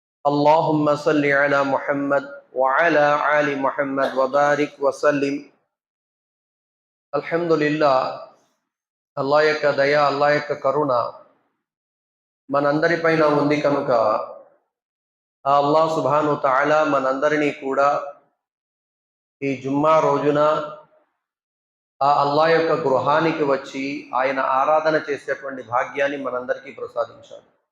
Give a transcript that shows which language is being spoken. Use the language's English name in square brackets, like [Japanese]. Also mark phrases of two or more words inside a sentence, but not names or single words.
[Arabic] اللهم صل على محمد وعلى آل محمد وبارك وسلم. [Telugu] అల్హమ్దులిల్లా, అల్లా యొక్క దయ, అల్లా యొక్క కరుణ మనందరిపైన ఉంది కనుక ఆ అల్లాహ్ [Arabic] سبحانه وتعالى [Telugu] మనందరినీ కూడా ఈ జుమ్మా రోజున ఆ అల్లా యొక్క గృహానికి వచ్చి ఆయన ఆరాధన చేసేటువంటి భాగ్యాన్ని మనందరికీ ప్రసాదించాడు.